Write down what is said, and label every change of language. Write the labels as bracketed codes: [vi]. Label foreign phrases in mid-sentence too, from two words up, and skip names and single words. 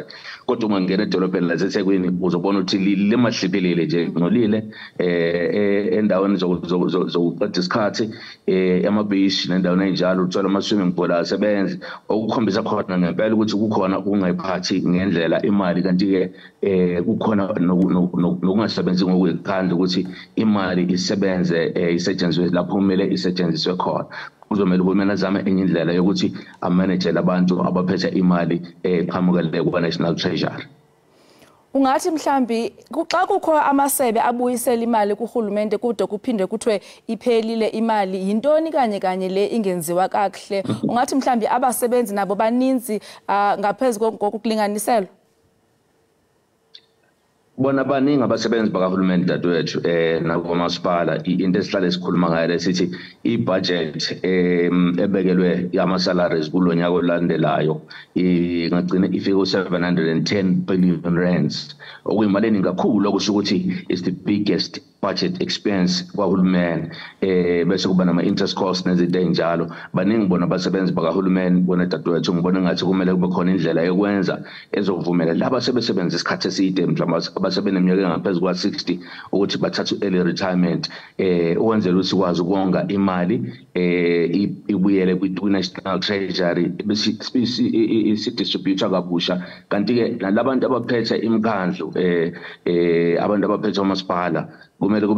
[zu] Kodwa uma ngena edolobheni laseThekwini uzobona ukuthi limahliphelile nje ngolile endaweni zokuqeda isikhathi beach nendawo enjalo uthola ama- [en] swimming pool [zu] asebenzi okukhombisa khona ngempela ukuthi kukhona ukungayiphathi ngendlela imali kanti-ke kukhona nokungasebenzi ngokuyikhandla ukuthi imali isebenze isetshenziswe lapho kumele isetshenziswe khona. Kuzomela uhulumeni azame enye indlela yokuthi amanejele abantu abaphethe imali eqhamukele kwa-National Treasury. [xh] Ungathi mhlambi xa kukho amasebe abuyisela imali kuhulumente kude kuphinde kuthiwe iphelile imali yintoni kanye le ingenziwa kakuhle? Ungathi mhlambi abasebenzi nabo baninzi ngaphezulu kokulinganiselwa? [zu] Bona baningi abasebenzi bakahulumeni dadewethu nakumasipala into esihlale esikhuluma ngayo lesithi i-budget ebekelwe ama-salaries kulo nyaka olandelayo ingagcina ifike ku-710 billion rands okuyimali eningi kakhulu okusho ukuthi [en] is the biggest budget expense [zu] kwahulumeni bese kuba nama interest costs nezinto enjalo baningi bona abasebenzi bakahulumeni bona dadewethu ngibona ngathi kumele kube khona indlela yokwenza ezovumela laba sebesebenza isikhathi eside mhlawumbe abasebeneminyaka engaphezulu kwa-60 ukuthi bathathe [en] early retirement [zu] ukwenzela ukuthi sikwazi ukonga imali ibuyele kwi-national treasury isidistributha kabusha kanti-ke nalabantu abaphethe imikhandlu abantu abaphethe umasipala kumele kube